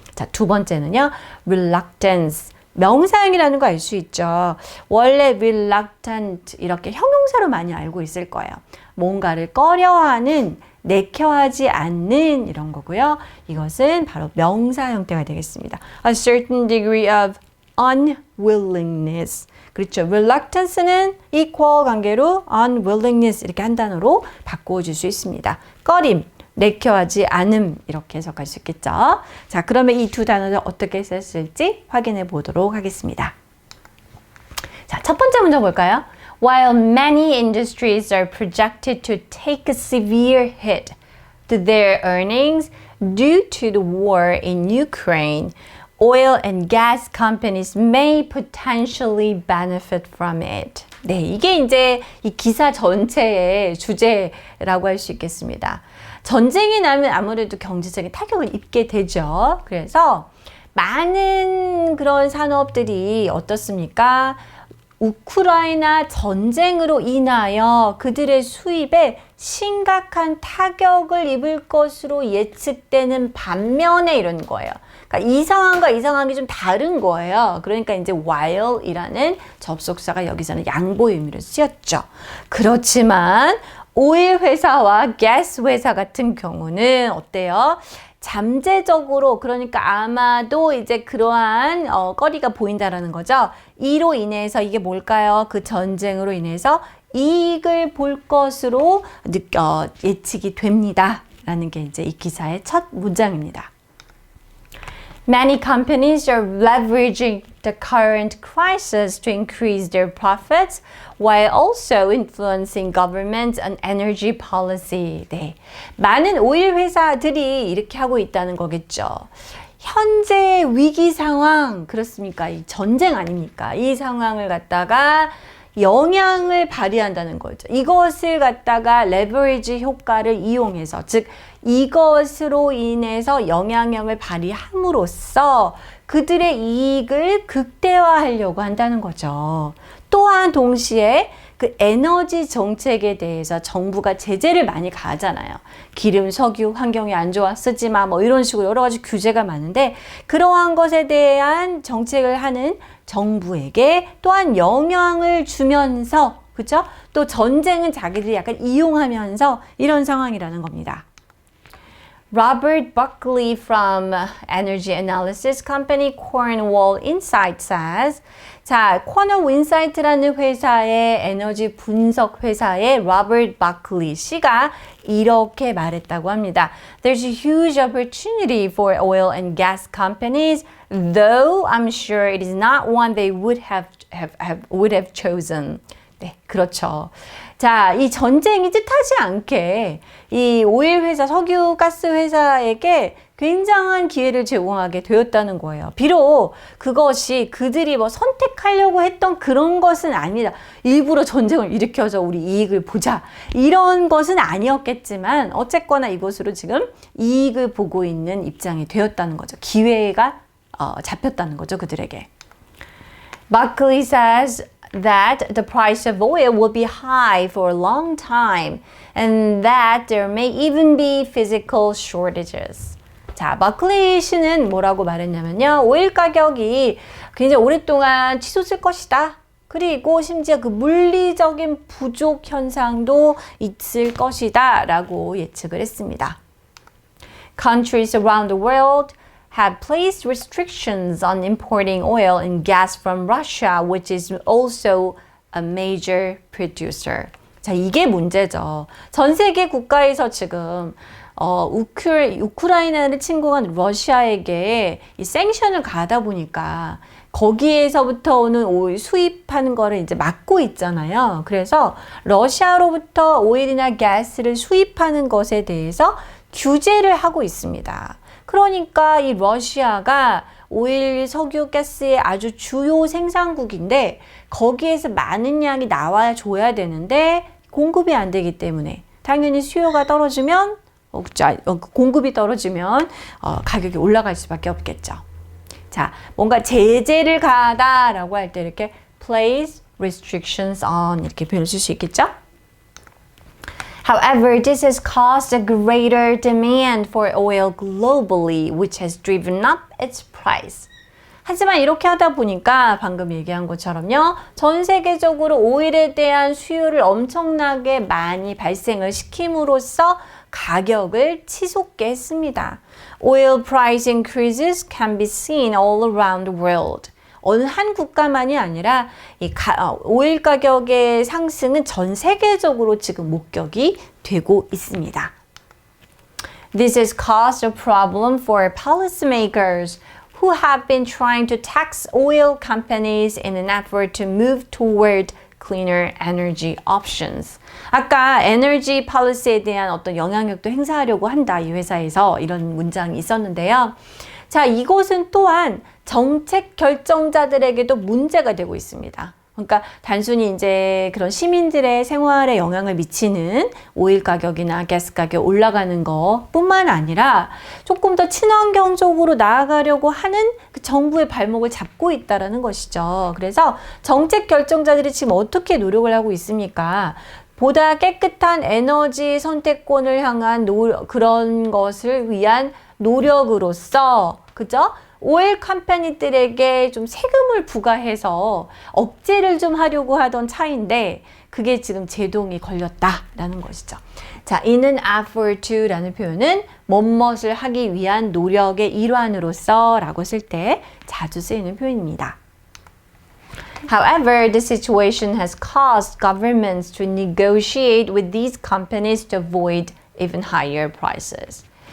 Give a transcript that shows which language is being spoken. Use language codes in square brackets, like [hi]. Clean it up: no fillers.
[ko] 자, 두 번째는요, reluctance. 명사형이라는 거 알 수 있죠. 원래 reluctant 이렇게 형용사로 많이 알고 있을 거예요. 뭔가를 꺼려하는, 내켜하지 않는 이런 거고요. 이것은 바로 명사 형태가 되겠습니다. [en] A certain degree of unwillingness. [ko] 그렇죠. reluctance는 equal 관계로 unwillingness 이렇게 한 단어로 바꾸어질 수 있습니다. 꺼림, 내켜하지 않음 이렇게 해석할 수 있겠죠. 자, 그러면 이 두 단어를 어떻게 썼을지 확인해 보도록 하겠습니다. 자, 첫 번째 문제 볼까요? [en] While many industries are projected to take a severe hit to their earnings due to the war in Ukraine, oil and gas companies may potentially benefit from it. [ko] 네, 이게 이제 이 기사 전체의 주제라고 할 수 있겠습니다. 전쟁이 나면 아무래도 경제적인 타격을 입게 되죠. 그래서 많은 그런 산업들이 어떻습니까? 우크라이나 전쟁으로 인하여 그들의 수입에 심각한 타격을 입을 것으로 예측되는 반면에 이런 거예요. 그러니까 이 상황과 이 상황이 좀 다른 거예요. 그러니까 이제 while이라는 접속사가 여기서는 양보 의미로 쓰였죠. 그렇지만 오일 회사와 가스 회사 같은 경우는 어때요? 잠재적으로 그러니까 아마도 이제 그러한 거리가 보인다라는 거죠. 이로 인해서 이게 뭘까요? 그 전쟁으로 인해서 이익을 볼 것으로 예측이 됩니다. 라는 게 이제 이 기사의 첫 문장입니다. [en] Many companies are leveraging the current crisis to increase their profits while also influencing government and energy policy. [ko] 네. 많은 오일 회사들이 이렇게 하고 있다는 거겠죠. 현재 위기 상황, 그렇습니까? 이 전쟁 아닙니까? 이 상황을 갖다가 영향을 발휘한다는 거죠. 이것을 갖다가 레버리지 효과를 이용해서, 즉 이것으로 인해서 영향력을 발휘함으로써 그들의 이익을 극대화하려고 한다는 거죠. 또한 동시에 그 에너지 정책에 대해서 정부가 제재를 많이 가하잖아요. 기름, 석유, 환경이 안 좋아, 쓰지 마, 이런 식으로 여러 가지 규제가 많은데 그러한 것에 대한 정책을 하는 정부에게 또한 영향을 주면서, 그렇죠? 또 전쟁은 자기들이 약간 이용하면서 이런 상황이라는 겁니다. [en] Robert Buckley from energy analysis company Cornwall Insight says, [ko] 자, Cornwall Insight라는 회사의 에너지 분석 회사의 Robert Buckley 씨가 이렇게 말했다고 합니다. [en] There's a huge opportunity for oil and gas companies, though I'm sure it is not one they would have chosen. [ko] 네, 그렇죠. 자, 이 전쟁이 뜻하지 않게 이 오일 회사, 석유 가스 회사에게 굉장한 기회를 제공하게 되었다는 거예요. 비록 그것이 그들이 뭐 선택하려고 했던 그런 것은 아니다. 일부러 전쟁을 일으켜서 우리 이익을 보자. 이런 것은 아니었겠지만 어쨌거나 이것으로 지금 이익을 보고 있는 입장이 되었다는 거죠. 기회가 잡혔다는 거죠, 그들에게. [en] Buckley says that the price of oil will be high for a long time and that there may even be physical shortages. [ko] 자, 마클리 씨는 뭐라고 말했냐면요. 오일 가격이 굉장히 오랫동안 치솟을 것이다. 그리고 심지어 그 물리적인 부족 현상도 있을 것이다 라고 예측을 했습니다. [en] Countries around the world have placed restrictions on importing oil and gas from Russia, which is also a major producer. [ko] 자, 이게 문제죠. 전 세계 국가에서 지금 우크라이나를 침공한 러시아에게 이 생션을 가다 보니까 거기에서부터 오는 오일 수입하는 거를 이제 막고 있잖아요. 그래서 러시아로부터 오일이나 가스를 수입하는 것에 대해서 규제를 하고 있습니다. 그러니까 이 러시아가 오일, 석유, 가스의 아주 주요 생산국인데 거기에서 많은 양이 나와 줘야 되는데 공급이 안 되기 때문에 당연히 수요가 떨어지면 공급이 떨어지면 가격이 올라갈 수밖에 없겠죠. 자, 뭔가 제재를 가하다라고 할 때 이렇게 place restrictions on 이렇게 표현을 쓸 수 있겠죠? [en] However, this has caused a greater demand for oil globally, which has driven up its price. [ko] 하지만 이렇게 하다 보니까 방금 얘기한 것처럼요. 전 세계적으로 오일에 대한 수요를 엄청나게 많이 발생을 시킴으로써 가격을 치솟게 했습니다. [en] Oil price increases can be seen all around the world. [ko] 어느 한 국가만이 아니라 오일 가격의 상승은 전 세계적으로 지금 목격이 되고 있습니다. [en] This has caused a problem for policymakers who have been trying to tax oil companies in an effort to move toward cleaner energy options. [ko] 아까 에너지 폴리시에 대한 어떤 영향력도 행사하려고 한다. 이 회사에서 이런 문장이 있었는데요. 자, 이것은 또한 정책 결정자들에게도 문제가 되고 있습니다. 그러니까 단순히 이제 그런 시민들의 생활에 영향을 미치는 오일 가격이나 가스 가격 올라가는 것뿐만 아니라 조금 더 친환경적으로 나아가려고 하는 그 정부의 발목을 잡고 있다라는 것이죠. 그래서 정책 결정자들이 지금 어떻게 노력을 하고 있습니까? 보다 깨끗한 에너지 선택권을 향한 그런 것을 위한 노력으로서, 그죠? 오일 컴퍼니들에게 좀 세금을 부과해서 억제를 좀 하려고 하던 차인데 그게 지금 제동이 걸렸다라는 것이죠. 자, in an effort to라는 표현은 뭐뭇을 하기 위한 노력의 일환으로서 라고 쓸 때 자주 쓰이는 표현입니다. [en] However, the situation has caused governments to negotiate with these companies to avoid even higher prices.